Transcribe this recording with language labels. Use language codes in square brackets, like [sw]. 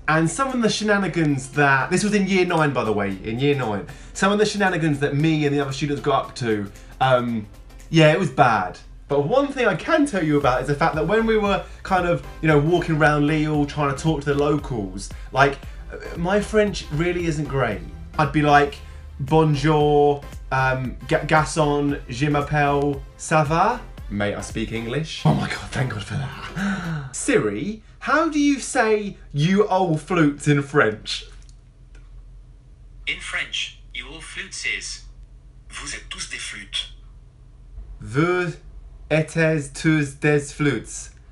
[en] And some of the shenanigans that, this was in year 9 by the way, in year 9. Some of the shenanigans that me and the other students got up to, yeah, it was bad. But one thing I can tell you about is the fact that when we were kind of, you know, walking around Lille trying to talk to the locals, like, my French really isn't great. [fr] I'd be like, bonjour, garçon, je m'appelle, ça va? [en] Mate, I speak English. Oh my god, thank god for that. Siri, how do you say you old flutes in French? In French, you old flutes is [fr] vous êtes tous des flûtes. Vous êtes tous des flutes.